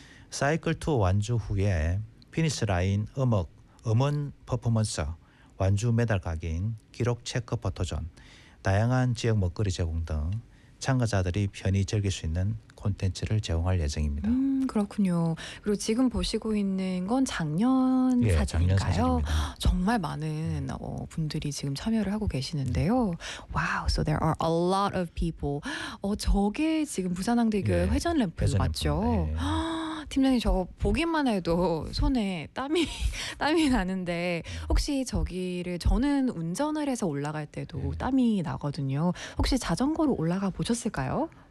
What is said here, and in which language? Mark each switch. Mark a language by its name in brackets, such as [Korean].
[Korean] 사이클 투어 완주 후에 피니스 라인 음역, 음원 퍼포먼스, 완주 메달 각인, 기록 체크 포토존, 다양한 지역 먹거리 제공 등 참가자들이 편히 즐길 수 있는 콘텐츠를 제공할 예정입니다. 그렇군요. 그리고 지금 보시고 있는 건 작년 예, 사진인가요? 작년 사진입니다. 정말 많은 분들이 지금 참여를 하고 계시는데요. [English] 와우, so there are a lot of people. [Korean] 저게 지금 부산항대교 예, 회전 램프 맞죠? 예. 팀장님 저 보기만 해도 손에 땀이 나는데 혹시 저기를 저는 운전을 해서 올라갈 때도 예. 땀이 나거든요. 혹시 자전거로 올라가 보셨을까요?